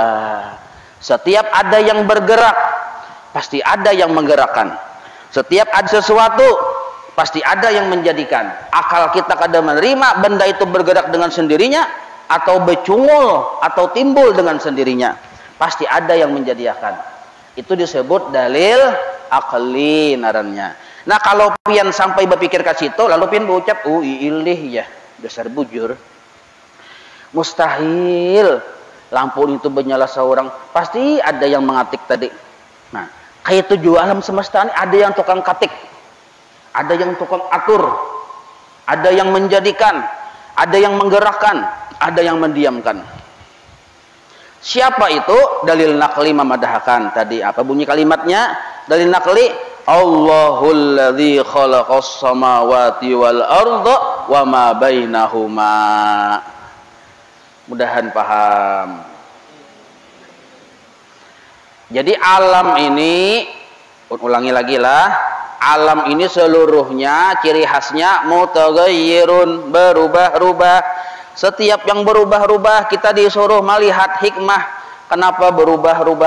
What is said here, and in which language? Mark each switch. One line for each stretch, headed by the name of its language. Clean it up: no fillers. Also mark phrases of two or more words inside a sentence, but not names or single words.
Indonesian: Setiap ada yang bergerak, pasti ada yang menggerakkan. Setiap ada sesuatu, pasti ada yang menjadikan.
Banjar: Akal kita kada menerima benda itu bergerak dengan sendirinya, atau becungul, atau timbul dengan sendirinya.
Indonesian: Pasti ada yang menjadikan.
Banjar: Itu disebut dalil akli narannya. Nah kalau pian sampai berpikir ke situ, lalu pian berucap, ilih ya, dasar bujur. Mustahil lampu itu menyala seorang, pasti ada yang mengetik tadi. Nah, kayak itu juga alam semesta ini ada yang tukang ketik, ada yang tukang atur, ada yang menjadikan, ada yang menggerakkan, ada yang mendiamkan.
Indonesian: Siapa itu? Dalil naqli memadahkan. Tadi apa bunyi kalimatnya? Dalil naqli,
Arabic: الله الذي خلق السماوات والأرض وما بينهما.
Indonesian: Mudahan paham. Jadi alam ini, ulangi lagi lah, alam ini seluruhnya ciri khasnya mutaghayyirun, berubah-ubah. Setiap yang berubah-ubah kita disuruh melihat hikmah kenapa berubah-ubah.